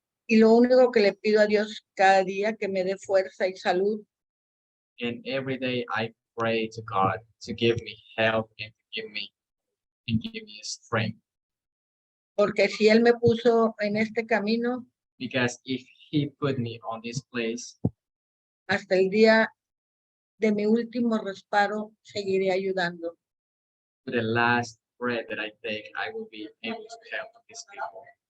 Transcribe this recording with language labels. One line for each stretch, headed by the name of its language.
Spanish: Y lo único que le pido a Dios cada día que me dé fuerza y salud,
English: And every day I pray to God to give me help and to give me strength.
Spanish: porque si Él me puso en este camino,
English: Because if He put me on this place,
Spanish: hasta el día de mi último respiro, seguiré ayudando.
English: to the last breath that I take, I will be able to help these people.